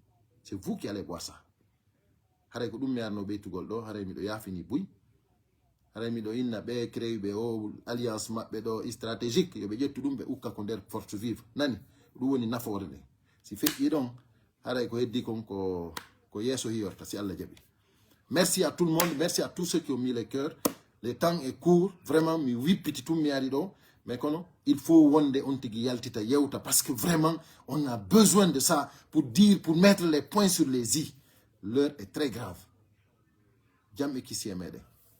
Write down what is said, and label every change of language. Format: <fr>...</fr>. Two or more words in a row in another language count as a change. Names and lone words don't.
<fr>C'est vous qui allez voir ça.</fr> <ff>Haray ko ɗum mi arno ɓeytugol ɗo, haray miɗo yafini buy. Haray miɗo inna ɓe créuɓe o alliance maɓɓe ɗo stratégique yoɓe ƴettu ɗum ɓe ukka ko nder</ff> <fr>force vive.</fr> <ff>Nani ɗum woni nafoore nde. Si feƴƴi ɗon haray ko heddi kon ko yeeso hiyorta si Allah jaɓi.</ff> <fr>Merci à tout le monde, merci à tous ceux qui ont mis le cœur. Le temps est court,</fr> <ff>vraiment mi wippiti tum mi ari ɗo.</ff> <fr>Mais il faut</fr> <ff>wonde on tigi yaltita yewta</ff> <fr>parce que vraiment on a besoin de ça pour dire, pour mettre les points sur les i. L'heure est très grave.</fr> <ff>Jam e kisi e meɗen.</ff>